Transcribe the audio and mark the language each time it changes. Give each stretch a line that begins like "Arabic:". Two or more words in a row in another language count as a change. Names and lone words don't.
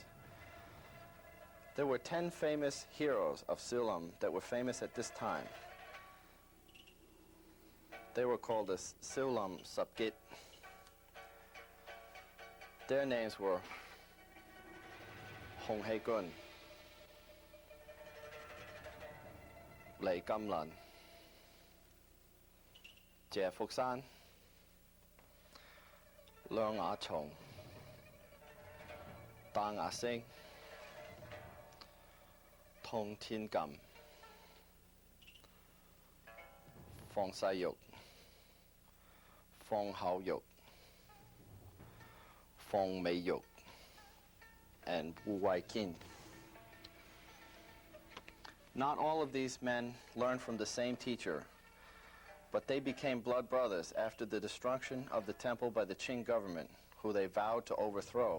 English: There were 10 famous heroes of Silam that were famous at this time. They were called the Silam Sapgit. Their names were Hong He Gun, Lei Gamlan, Jie Fukshan, Leung Ah Chong, Dang Ah Sing, Tong Tien Gam, Fong Sai Yuk, Fong Hao Yuk, Fong Mei Yuk, and Wu Wai Kin. Not all of these men learned from the same teacher, but they became blood brothers after the destruction of the temple by the Qing government, who they vowed to overthrow.